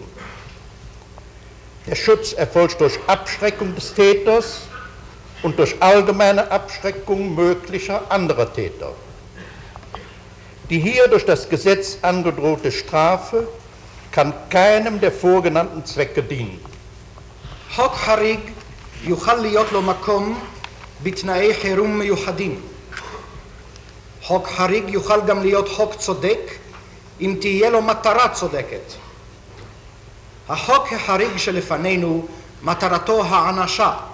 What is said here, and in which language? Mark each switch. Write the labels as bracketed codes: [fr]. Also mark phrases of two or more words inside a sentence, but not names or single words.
[de] Der Schutz erfolgt durch Abschreckung des Täters und durch allgemeine Abschreckung möglicher anderer Täter. Die hier durch das Gesetz angedrohte Strafe kann keinem der vorgenannten Zwecke dienen. [he] חוק חריג יוכל להיות לו מקום בתנאי חירום מיוחדים. חוק חריג יוכל גם להיות חוק צודק אם תהיה לו מטרה צודקת. החוק החריג שלפנינו מטרתו הענשה.